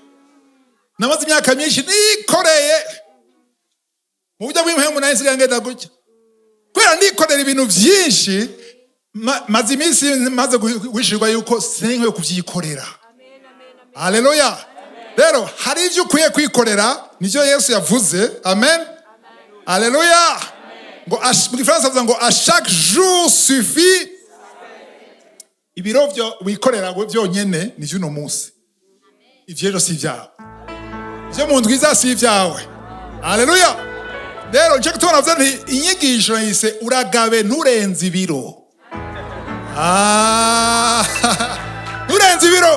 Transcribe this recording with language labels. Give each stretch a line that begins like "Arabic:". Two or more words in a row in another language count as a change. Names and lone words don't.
Rundi: Namaze imyaka myinshi nikoreye mu buryo bw'impemu, nayo nsigaye ngenda gutya kubera nikorera ibintu byinshi. Maze iminsi maze gushirwa yuko sinkwiye kuvyikorera. Haleluya. Rero hari ivyo ukwiye kwikorera, nivyo Yesu yavuze. Amen. Haleluya. Ngo mu Gifaransa avuga ngo
French: à chaque jour suffit.
Rundi: Ibiro vyo wikorera ngo vyonyene ni vy'uno munsi, ivyo si vyawe. Ivyo mu ndwiza si vyawe. Haleluya. Rero nje kutubona avuze nti inyigisho yise uragabe nturenze ibiro. Nturenze ibiro.